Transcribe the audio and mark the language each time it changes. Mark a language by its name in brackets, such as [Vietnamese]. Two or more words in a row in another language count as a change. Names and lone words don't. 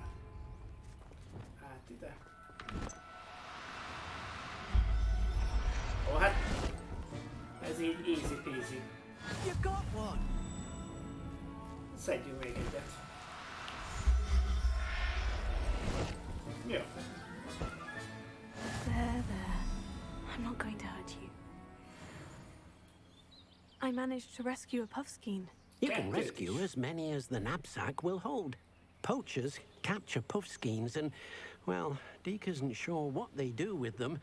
[Hungarian] Hát ide. Ó, hát ez így [English] easy peasy. You got one. [Hungarian] Szedjünk még egyet. Jó. [English] There, there. I'm not going to hurt you. I managed to rescue a puffskein. You can rescue as many as the knapsack will hold. Poachers capture puffskeins and, well, Deke isn't sure what they do with them.